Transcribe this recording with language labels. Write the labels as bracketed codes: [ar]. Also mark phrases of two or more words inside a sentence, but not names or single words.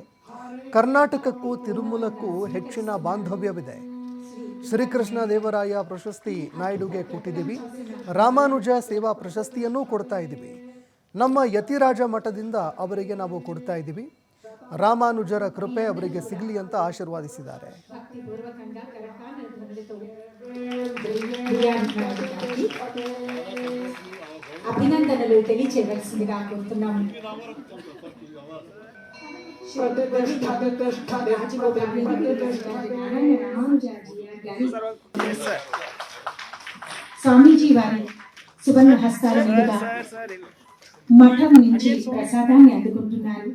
[kn] ಕರ್ನಾಟಕಕ್ಕೂ ತಿರುಮಲಕ್ಕೂ ಹೆಚ್ಚಿನ ಬಾಂಧವ್ಯವಿದೆ. ಶ್ರೀಕೃಷ್ಣ ದೇವರಾಯ ಪ್ರಶಸ್ತಿ ನಾಯ್ಡುಗೆ ಕೊಟ್ಟಿದ್ದೀವಿ. ರಾಮಾನುಜ ಸೇವಾ ಪ್ರಶಸ್ತಿಯನ್ನೂ ಕೊಡ್ತಾ ಇದ್ದೀವಿ. ನಮ್ಮ ಯತಿರಾಜ ಮಠದಿಂದ ಅವರಿಗೆ ನಾವು ಕೊಡ್ತಾ ಇದ್ದೀವಿ. ರಾಮಾನುಜರ ಕೃಪೆ ಅವರಿಗೆ ಸಿಗಲಿ ಅಂತ ಆಶೀರ್ವಾದಿಸಿದ್ದಾರೆ. [te] అభినందనలు తెలియచేయవలసిందిగా కోరుతున్నాము. స్వామీజీ వారి సువర్ణ హస్తాల మీదుగా మఠం నుంచి ప్రసాదాన్ని అందుకుంటున్నారు.